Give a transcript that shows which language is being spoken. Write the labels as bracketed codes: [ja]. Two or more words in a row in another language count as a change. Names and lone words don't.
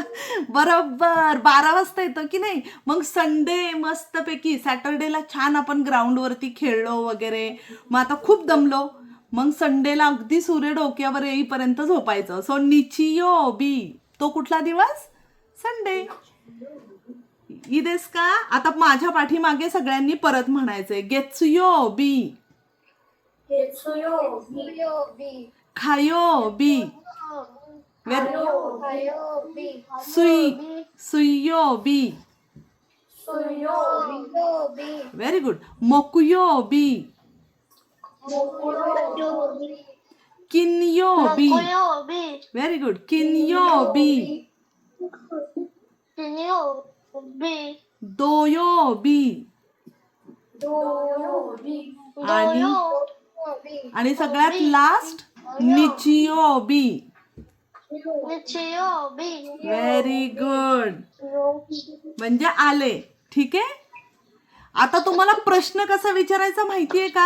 [mr] बरोबर 12 वाजता येतो की नाही? मग संडे मस्तपैकी, सॅटर्डेला छान आपण ग्राउंडवरती खेळलो वगैरे, मग आता खूप दमलो, मग संडेला अगदी सूर्य डोक्यावर येईपर्यंत झोपायचं. सो निचियोबी. तो कुठला दिवस? संडे. [ja] いいですか? [mr] आता माझ्या पाठीमागे सगळ्यांनी परत म्हणायचंय. [ja] 月曜日, 月曜日. 火曜日, 火曜日. 水曜日. 水曜日. [en] very good. [ja] 木曜日, 木曜日. 金曜日. 木曜日. [en] very good. [ja] 金曜日, 金曜日. 土曜日. 土曜日. [mr] आणि [ja] 土曜日. [mr] आणि सगळ्यात लास्ट निचियोबी. [ja] 日曜日. [en] very good. [mr] म्हणजे आले. ठीक आहे. आता तुम्हाला प्रश्न कसा विचारायचा माहितीये का?